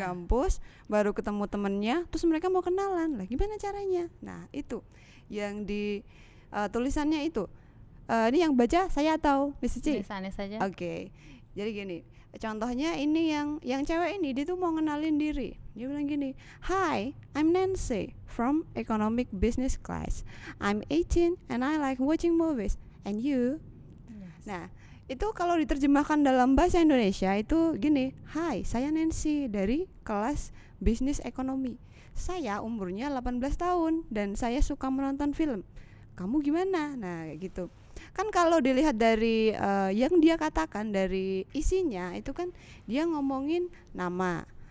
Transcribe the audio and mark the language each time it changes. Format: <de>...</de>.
<id>kampus, baru ketemu temennya, terus mereka mau kenalan. Lah gimana caranya? Nah, itu yang di tulisannya itu. Ini yang baca saya atau Miss Cici? Miss Anis saja. Oke. Jadi gini, contohnya ini yang cewek ini dia tuh mau ngenalin diri. Dia bilang gini,</id> <en>"Hi, I'm Nancy from Economic Business Class. I'm 18 and I like watching movies. And you?" Yes.</en> <id>Nah, itu kalau diterjemahkan dalam bahasa Indonesia itu gini, "Hai, saya Nancy dari kelas bisnis ekonomi. Saya umurnya 18 tahun dan saya suka menonton film. Kamu gimana?" Nah, kayak gitu. Kan kalau dilihat dari yang dia katakan dari isinya itu kan dia ngomongin nama.</id>